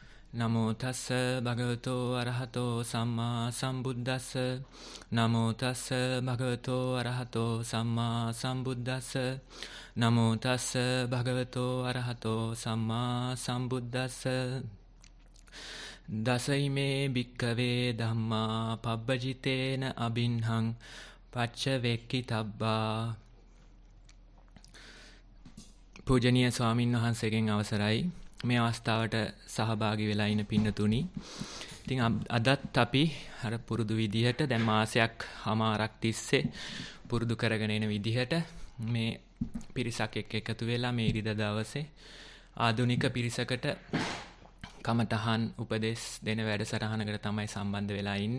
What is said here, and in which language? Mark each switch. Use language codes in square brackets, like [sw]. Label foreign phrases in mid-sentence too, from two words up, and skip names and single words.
[pi] නමෝ තස්ස භගවතෝ අරහතෝ සම්මා සම්බුද්දස්ස නමෝ තස්ස භගවතෝ අරහතෝ සම්මා සම්බුද්දස්ස නමෝ තස්ස භගවතෝ අරහතෝ සම්මා සම්බුද්දස්ස දසයිමේ භික්ඛවේ ධම්මා පබ්බජිතේන අබින්හං පච්චවෙක්ඛිතබ්බා. [si] පූජනීය ස්වාමින් වහන්සේගෙන් අවසරයි. මේ අවස්ථාවට සහභාගී වෙලා ඉන්න පින්නතුනි. ඉතින් අදත් අපි අර පුරුදු විදිහට දැන් මාසයක් හමාරක් තිස්සේ පුරුදු කරගෙන එන විදිහට මේ පිරිසක් එක්ක එකතු වෙලා මේ ඉරිදා දවසේ ආධුනික පිරිසකට කමඨහන් උපදෙස් දෙන වැඩසටහනකට තමයි සම්බන්ධ වෙලා ඉන්නේ.